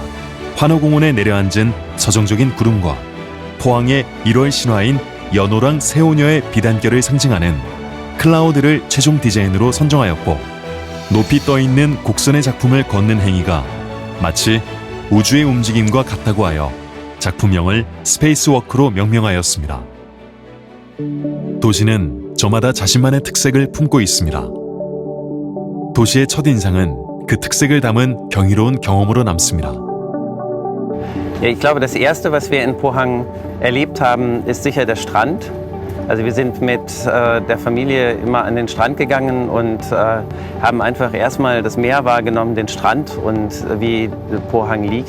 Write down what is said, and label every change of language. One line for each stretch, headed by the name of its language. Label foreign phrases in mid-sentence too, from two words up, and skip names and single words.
Korean: 환호공원에 내려앉은 서정적인 구름과 포항의 1월 신화인 연호랑 새오녀의 비단결을 상징하는 클라우드를 최종 디자인으로 선정하였고, 높이 떠있는 곡선의 작품을 걷는 행위가 마치 우주의 움직임과 같다고 하여 작품명을 스페이스워크로 명명하였습니다. 도시는 저마다 자신만의 특색을 품고 있습니다. 도시의 첫인상은 그 특색을 담은 경이로운 경험으로 남습니다.
German: Ja, ich glaube, das Erste, was wir in Pohang erlebt haben, ist sicher der Strand. Also wir sind mit der Familie immer an den Strand gegangen und haben einfach erstmal das Meer wahrgenommen, den Strand und wie Pohang liegt.